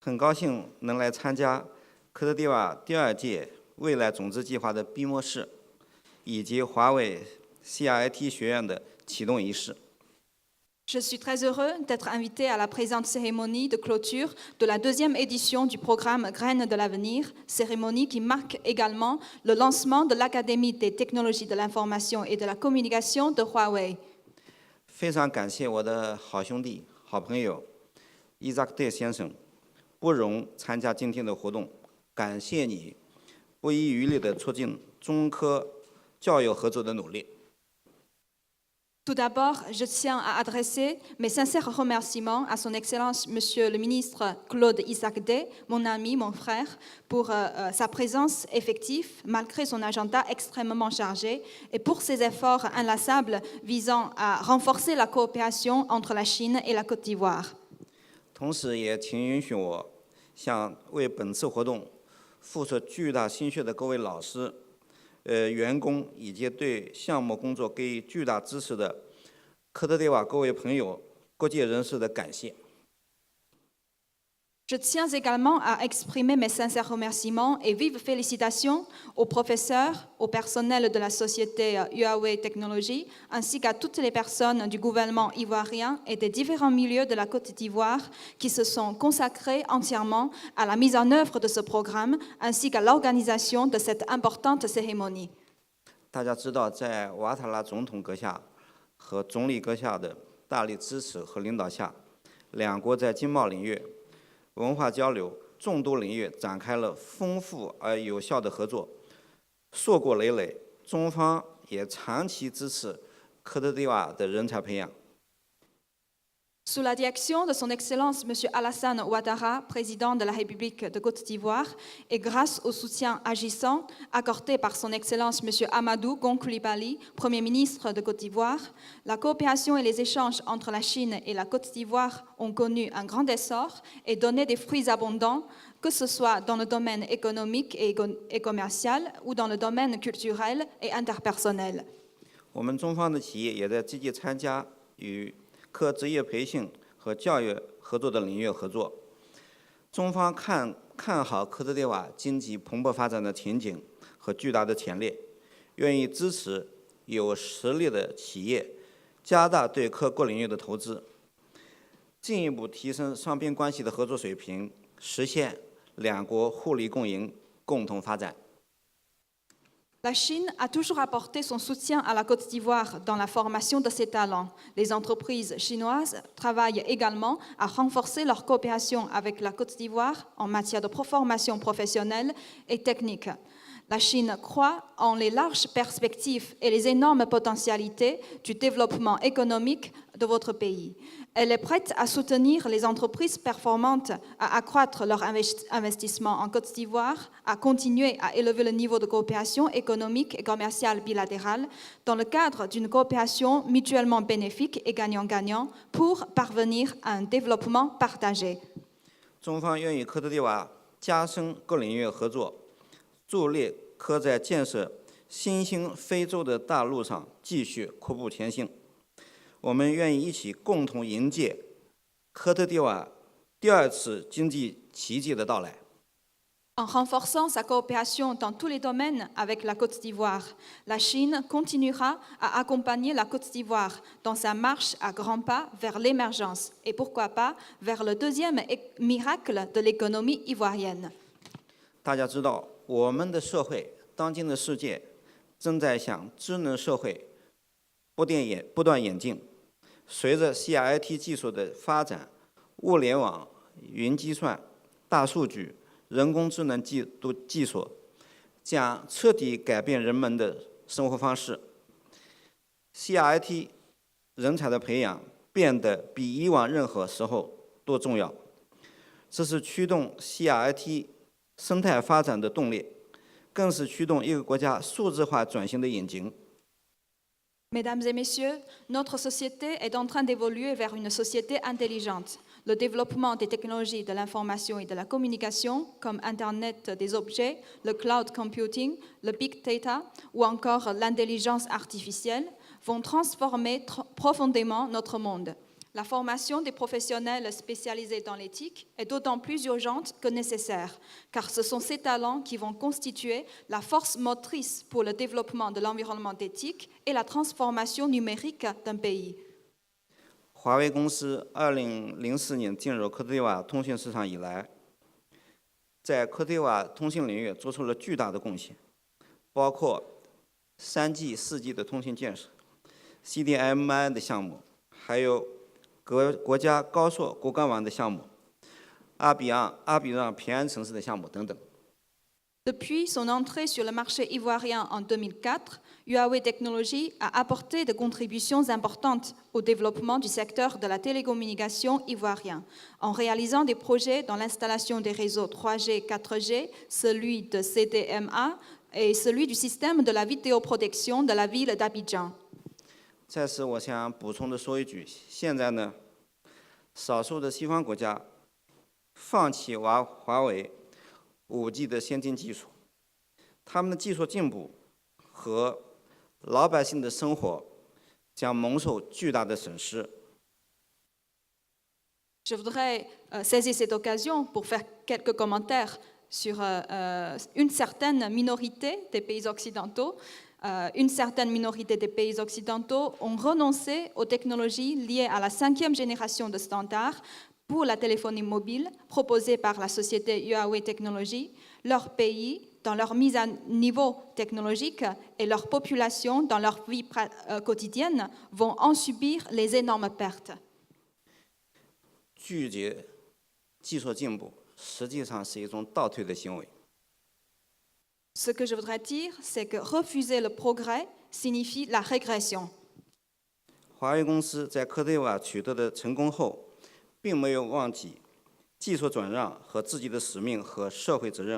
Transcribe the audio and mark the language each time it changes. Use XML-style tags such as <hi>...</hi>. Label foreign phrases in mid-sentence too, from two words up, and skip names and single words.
<zh>很高兴能来参加科特迪瓦第2届未来种子计划的闭幕式，以及华为 CRIT 学院的启动仪式。</zh> <fr>Je suis très heureux d'être invité à la présente cérémonie de clôture de la 2e édition du programme Graines de l'avenir, cérémonie qui marque également le lancement de l'Académie des technologies de l'information et de la communication de Huawei.</fr> <zh>非常感谢我的好兄弟、好朋友伊扎克戴先生不容参加今天的活动，感谢你不遗余力地促进中科教育合作的努力。</zh> <fr>Tout d'abord, je tiens à adresser mes sincères remerciements à son Excellence Monsieur le ministre Claude Isaac-Day, mon ami, mon frère, pour sa présence effective malgré son agenda extrêmement chargé et pour ses efforts inlassables visant à renforcer la coopération entre la Chine et la Côte d'Ivoire.</fr> <zh>同时也请允许我向为本次活动付出巨大心血的各位老师、员工以及对项目工作给予巨大支持的科特迪瓦各位朋友、各界人士的感谢。</zh> <fr>Je tiens également à exprimer mes sincères remerciements et vives félicitations aux professeurs, au personnel de la société Huawei Technologies, ainsi qu'à toutes les personnes du gouvernement ivoirien et des différents milieux de la Côte d'Ivoire qui se sont consacrés entièrement à la mise en œuvre de ce programme, ainsi qu'à l'organisation de cette importante cérémonie.</fr> <zh>大家知道，在瓦塔拉总统阁下和总理阁下的大力支持和领导下，两国在经贸领域、文化交流众多领域展开了丰富而有效的合作，硕果累累。中方也长期支持科特迪瓦的人才培养。</zh> <fr>Sous la direction de son Excellence M. Alassane Ouattara, président de la République de Côte d'Ivoire, et grâce au soutien agissant accordé par son Excellence M. Amadou Gon Coulibaly, Premier ministre de Côte d'Ivoire, la coopération et les échanges entre la Chine et la Côte d'Ivoire ont connu un grand essor et donné des fruits abondants, que ce soit dans le domaine économique et commercial ou dans le domaine culturel et interpersonnel.</fr> <zh>我们中方的企业也在积极参加与科职业培训和教育合作的领域合作。中方看好科特迪瓦经济蓬勃发展的前景和巨大的潜力，愿意支持有实力的企业加大对科各领域的投资，进一步提升双边关系的合作水平，实现两国互利共赢、共同发展。</zh> <fr>La Chine a toujours apporté son soutien à la Côte d'Ivoire dans la formation de ses talents. Les entreprises chinoises travaillent également à renforcer leur coopération avec la Côte d'Ivoire en matière de formation professionnelle et technique. La Chine croit en les larges perspectives et les énormes potentialités du développement économique de votre pays. Elle est prête à soutenir les entreprises performantes, à accroître leur investissement en Côte d'Ivoire, à continuer à élever le niveau de coopération économique et commerciale bilatérale dans le cadre d'une coopération mutuellement bénéfique et gagnant-gagnant pour parvenir à un développement partagé.</fr> <zh>中方愿与科特迪瓦加深各领域合作，助力科在建设新兴非洲的大陆上继续阔步前行。我们愿意一起共同迎接科特迪瓦第2次经济奇迹的到来。</zh> <fr>En renforçant sa coopération dans tous les domaines avec la Côte d'Ivoire, la Chine continuera à accompagner la Côte d'Ivoire dans sa marche à grands pas vers l'émergence et pourquoi pas vers le 2e miracle de l'économie ivoirienne.</fr> <zh>大家知道，我们的社会，当今的世界正在向智能社会不断演进。随着 CRIT 技术的发展，物联网、云计算、大数据、人工智能技术将彻底改变人们的生活方式。CRIT 人才的培养变得比以往任何时候都重要，这是驱动 CRIT 生态发展的动力，更是驱动一个国家数字化转型的引擎。</zh> <fr>Mesdames et messieurs, notre société est en train d'évoluer vers une société intelligente. Le développement des technologies de l'information et de la communication, comme Internet des objets, le</fr> <en>cloud computing,</en> <fr>le</fr> <en>big data</en> <fr>ou encore l'intelligence artificielle, vont transformer profondément notre monde. La formation des professionnels spécialisés dans l'éthique est d'autant plus urgente que nécessaire, car ce sont ces talents qui vont constituer la force motrice pour le développement de l'environnement d'éthique et la transformation numérique d'un pays.</fr> <zh>华为公司2004年进入科特迪瓦通信市场以来，在科特迪瓦通信领域做出了巨大的贡献，包括3G、4G 的通信建设、CDMI 的项目，还有国家高速骨干网的项目、阿比让平安城市的项目等等。</zh> <fr>Depuis son entrée sur le marché ivoirien en 2004, Huawei Technologies a apporté des contributions importantes au développement du secteur de la télécommunication ivoirien, en réalisant des projets dans l'installation des réseaux 3G, 4G, celui de CDMA et celui du système de la vidéoprotection de la ville d'Abidjan.</fr> <zh>在此，我想补充的说一句，现在呢，少数的西方国家放弃华为5G 的先进技术，他们的技术进步和老百姓的生活将蒙受巨大的损失。</zh> <fr>Je voudrais saisir cette occasion pour faire quelques commentaires sur une certaine minorité des pays occidentaux. Une certaine minorité des pays occidentaux ont renoncé aux technologies liées à la 5e génération de standards pour la téléphonie mobile proposée par la société Huawei Technologies. Leur pays, dans leur mise à niveau technologique et leur population dans leur vie quotidienne, vont en subir les énormes pertes.</fr> <zh>拒绝技术进步，实际上是一种倒退的行为。</zh> <fr>Ce que je voudrais dire, c'est que refuser le progrès signifie la régression.</fr> <zh>华为公司在科特迪瓦取得的成功后，并没有忘记技术转让和自己的使命和社会责任。</zh>